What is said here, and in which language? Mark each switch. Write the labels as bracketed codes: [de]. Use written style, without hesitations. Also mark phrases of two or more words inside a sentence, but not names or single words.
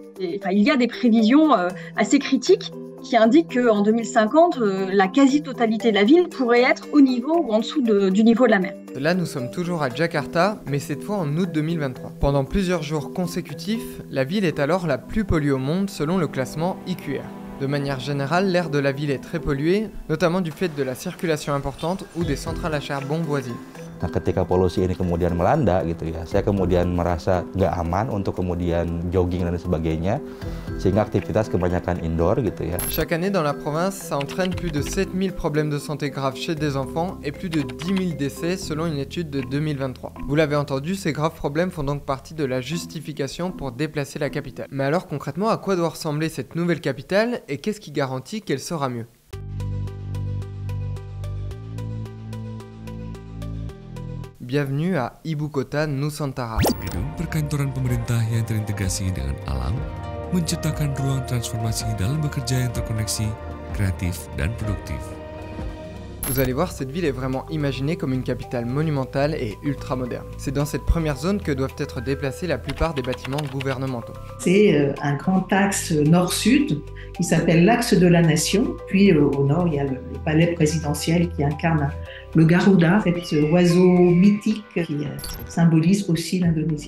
[fr] Il y a des prévisions assez critiques qui indique qu'en 2050, la quasi-totalité de la ville pourrait être au niveau ou en dessous du niveau de la mer. Là, nous sommes toujours à Jakarta, mais cette fois en août 2023. Pendant plusieurs jours consécutifs, la ville est alors la plus polluée au monde selon le classement IQR. De manière générale, l'air de la ville est très pollué, notamment du fait de la circulation importante ou des centrales à charbon voisines. [id] Nah, ketika polusi ini kemudian melanda gitu ya, saya kemudian merasa nggak aman untuk kemudian jogging dan sebagainya, sehingga aktivitas kebanyakan indoor gitu ya. [fr] Chaque année dans la province, ça entraîne plus de 7000 problèmes de santé graves chez des enfants et plus de 10 000 décès selon une étude de 2023. Vous l'avez entendu, ces graves problèmes font donc partie de la justification pour déplacer la capitale. Mais alors concrètement, à quoi doit ressembler cette nouvelle capitale et qu'est-ce qui garantit qu'elle sera mieux? Bienvenue à Ibu Kota Nusantara. [id] Gedung perkantoran pemerintah yang terintegrasi dengan alam menciptakan ruang transformasi dalam bekerja yang terkoneksi, kreatif, dan produktif. [fr] Vous allez voir, cette ville est vraiment imaginée comme une capitale monumentale et ultra moderne. C'est dans cette première zone que doivent être déplacés la plupart des bâtiments gouvernementaux. C'est un grand axe nord-sud qui s'appelle l'axe de la nation. Puis au nord, il y a le palais présidentiel qui incarne le Garuda, cet oiseau mythique qui symbolise aussi l'Indonésie.